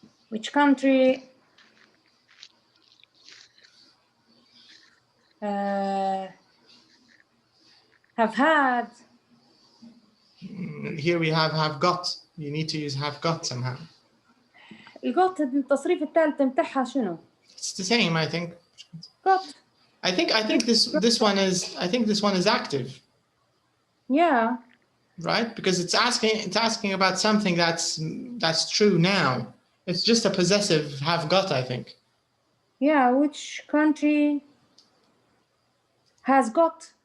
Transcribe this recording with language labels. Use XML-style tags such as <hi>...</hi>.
<en>Which country have had? Here we have got. You need to use have got somehow.</en> <ar>الgot التصريف الثالث متاعها شنو؟</ar> <en>It's the same, I think. Got. I think this one is active. Yeah. Right, because it's asking about something that's true now. It's just a possessive have got, I think. Yeah, which country has got</en>